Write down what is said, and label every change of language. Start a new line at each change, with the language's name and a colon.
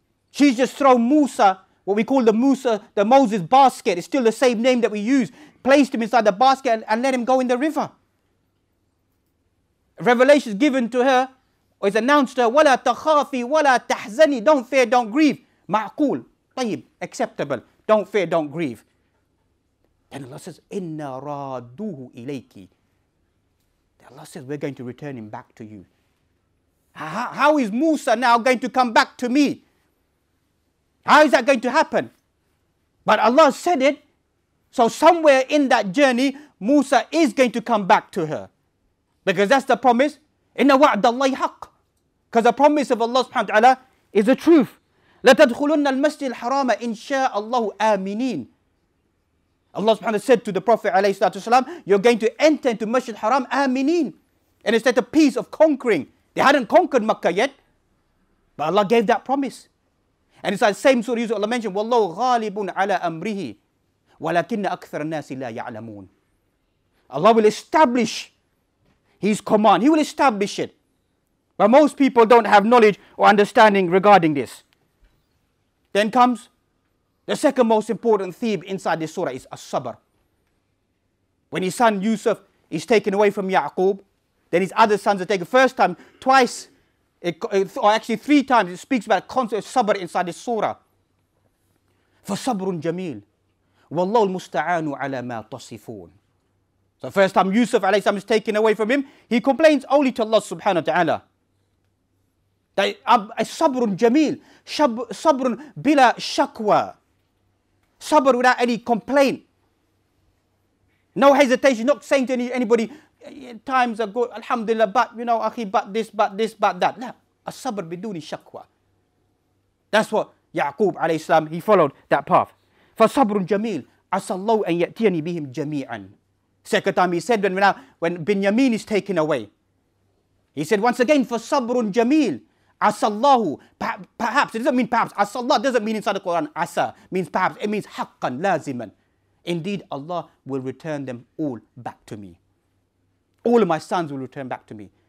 English: She's just thrown Musa, what we call the Moses basket. It's still the same name that we use. Placed him inside the basket and let him go in the river. Revelation is given to her, or is announced to her,
Arabic: وَلَا تَخَافِي وَلَا تَحْزَنِي.
English: Don't fear, don't grieve.
Arabic: مَعْقُول, طيب, acceptable.
English: Don't fear, don't grieve. Then Allah says,
Arabic: إِنَّا رَادُّوهُ إِلَيْكِ.
English: Allah says, we're going to return him back to you. How is Musa now going to come back to me? How is that going to happen? But Allah said it. So somewhere in that journey, Musa is going to come back to her. Because that's the promise.
Arabic: إِنَّ وَعْدَ اللَّهِ حَقٌّ.
English: Because the promise of Allah subhanahu wa ta'ala is the truth.
Arabic: لَتَدْخُلُنَّ الْمَسْجِدِ الْحَرَامَ إِنْ شَاءَ اللَّهُ آمِنِينَ.
English: Allah subhanahu wa ta'ala said to the Prophet alayhi salatu wasalam, you're going to enter into Masjid Haram aminin. And it's that a peace of conquering. They hadn't conquered Makkah yet. But Allah gave that promise. And it's that same surah Yusuf, Allah mentioned,
Arabic: وَاللَّهُ غَالِبٌ عَلَىٰ أَمْرِهِ وَلَكِنَّ أَكْثَرَ النَّاسِ لَا يَعْلَمُونَ.
English: Allah will establish His command. He will establish it. But most people don't have knowledge or understanding regarding this. Then comes the second most important theme inside this surah is as-sabr. When his son Yusuf is taken away from Yaqub, then his other sons are taken. First time, twice, or actually 3 times, it speaks about concept of sabr inside this surah.
Arabic: فَصَبْرٌ جَمِيلٌ وَاللَّهُ الْمُسْتَعَانُ عَلَى مَا تَصِفُونَ.
English: So first time Yusuf alayhi salam is taken away from him, he complains only to Allah subhanahu wa ta'ala.
Arabic: Sabrun jameel, sabrun bila shakwa.
English: Sabr without any complaint. No hesitation, not saying to anybody, times are good, alhamdulillah, but you know, akhi, but this, but that. No,
Arabic: as-sabr biduni shakwa.
English: That's what Yaqub alayhi salam, he followed that path.
Arabic: فَصَبْرٌ جَمِيلٌ عَسَى اللَّهُ أَن يَأْتِيَنِي بِهِمْ جَمِيعًا.
English: Second time he said when Binyamin is taken away. He said once again,
Arabic: فَصَبْرٌ جَمِيلٌ
English: Asallahu, perhaps. It doesn't mean perhaps. Asallah doesn't mean inside the Quran asa. Means perhaps. It means haqqan, laziman. Indeed, Allah will return them all back to me. All of my sons will return back to me.